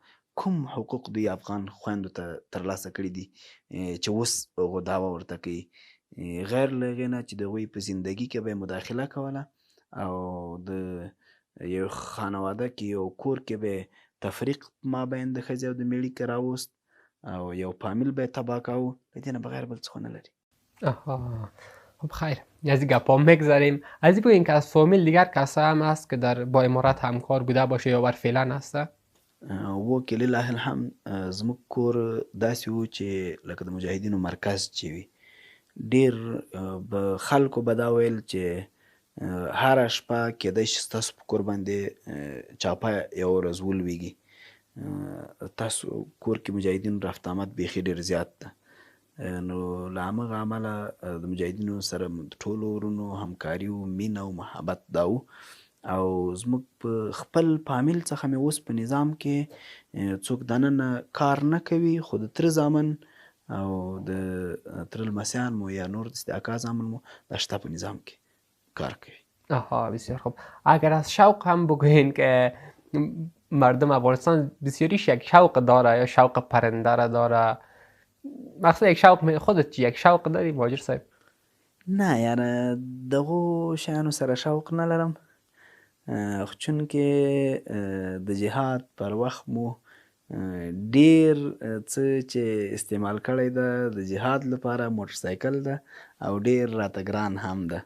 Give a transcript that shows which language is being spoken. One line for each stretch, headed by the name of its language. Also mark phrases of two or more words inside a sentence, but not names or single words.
Pashto: کوم حقوق دوی افغان خویندو ته ترلاسه کړي دي چې اوس هغو دعوه ورته کوي، غیر له هغې نه چې د هغوی په زندګي کې به یې مداخله کوله او د یو خانواده کې یو کور کې به یې تفریق مابین د ښځې او د میړه کې راوست او یو فامیل به یې تباه کاوه، له دې نه بغیر بل څه خو نه لري. آها.
Persian: خب خیر، از این گپا میگذاریم. از این بگوین که از فامیل دیگر کسا هم هست که در با امارات همکار بوده باشه یا برفعلا هسته؟
Pashto: وکې لله الحمد زموږ کور داسې و چې لکه د مجاهدینو مرکز چې وي، ډېر به خلکو به دا ویل چې هره شپه کیدای شي ستاسو په کور باندې چاپه یوه ورځ ولویږي. تاسو کور کې مجاهدینو رفت آمد بیخي ډېر زیات ده. نو له همغه امله د مجاهدینو سره د ټولو ورونو همکاري و، مینه او محبت دا و او زموږ په خپل فامیل څخه مې اوس په نظام کې څوک دننه کار نه کوي، خو د تره زامن او د تره لمسیان مو یا نور د اکا زامن مو دا شته په نظام کې کار کوي.
Persian: آها، بسیار خوب. اگر از شوق هم بگوین که مردم افغانستان بسیاریش یک شوق داره یا شوق پرنده را داره، مقصد یک شوق خودت یک شوق داری مهاجر صاحب؟
Pashto: نه یعنی دغو شیانو سره شوق نه لرم، چون کې د جهاد پر وخت مو ډیر څه چې استعمال کړی ده د جهاد لپاره موټرسایکل ده او ډیر راته ګران هم ده.